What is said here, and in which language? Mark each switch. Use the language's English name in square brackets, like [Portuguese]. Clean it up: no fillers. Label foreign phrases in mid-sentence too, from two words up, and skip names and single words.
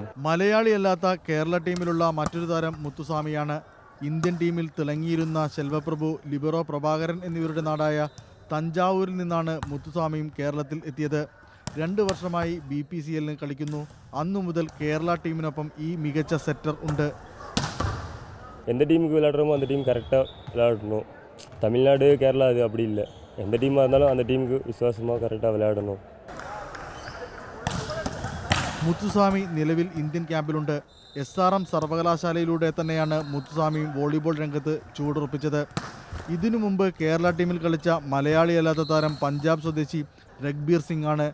[Malayalam] മലയാളിയല്ലാത്ത കേരള ടീമിലുള്ള മറ്റൊരു താരം മുത്തുസ്വാമിയാണ്. ഇന്ത്യൻ ടീമിൽ തിളങ്ങിയിരുന്ന ശെൽവപ്രഭു, ലിബറോ പ്രഭാകരൻ എന്നിവരുടെ നാടായ തഞ്ചാവൂരിൽ നിന്നാണ് മുത്തുസ്വാമിയും കേരളത്തിൽ എത്തിയത്. 2 വർഷമായി BPCL കളിക്കുന്നു. അന്നു മുതൽ കേരള ടീമിനൊപ്പം ഈ മികച്ച സെറ്റർ ഉണ്ട്. [Tamil] எந்த டீமுக்கு விளையாடுறோமோ அந்த டீம் கரெக்டாக விளையாடணும். தமிழ்நாடு கேரளா அது அப்படி இல்லை. எந்த டீமாக இருந்தாலும் அந்த டீமுக்கு விசுவாசமாக கரெக்டாக விளையாடணும். [Malayalam] മുത്തുസ്വാമി നിലവിൽ ഇന്ത്യൻ ക്യാമ്പിലുണ്ട്. SRM സർവകലാശാലയിലൂടെ തന്നെയാണ് മുത്തുസ്വാമിയും വോളിബോൾ രംഗത്ത് ചൂടുറപ്പിച്ചത്. ഇതിനു മുമ്പ് കേരള ടീമിൽ കളിച്ച മലയാളിയല്ലാത്ത താരം പഞ്ചാബ് സ്വദേശി രഗ്ബീർ സിംഗ് ആണ്.